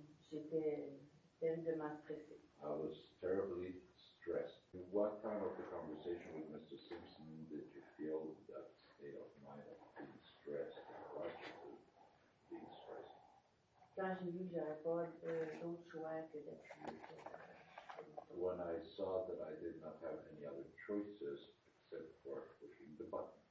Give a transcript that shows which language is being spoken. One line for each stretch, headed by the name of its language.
French: J'étais terriblement stressée.
English: I was terribly stressed. In what time of the conversation with Mr. Simpson did you feel that state of mind of being stressed and logically being stressed?
French: Quand j'ai vu que j'avais pas d'autre choix que d'appuyer sur
English: When I saw that I did not have any other choices except for pushing the button.